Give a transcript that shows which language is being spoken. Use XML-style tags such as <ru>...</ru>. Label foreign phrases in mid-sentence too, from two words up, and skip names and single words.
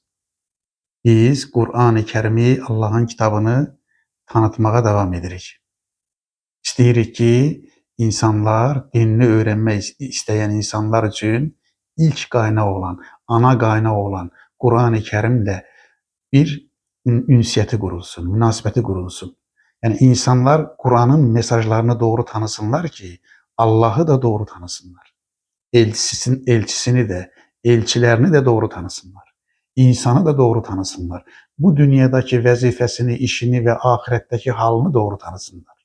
<az>Biz Qur'an-ı Kərimi, Allahın kitabını tanıtmağa davam edirik. İstəyirik ki, insanlar, dinini öyrənmək istəyən insanlar üçün ilk qaynaq olan, ana qaynaq olan Qur'an-ı Kərimlə bir ünsiyyəti qurulsun, münasibəti qurulsun.</az> <tr>Yani insanlar Kur'an'ın mesajlarını doğru tanısınlar ki Allah'ı da doğru tanısınlar. Elçisini de, elçilerini de doğru tanısınlar. İnsanı da doğru tanısınlar. Bu dünyadaki vəzifəsini, işini ve ahiretteki halını doğru tanısınlar.</tr>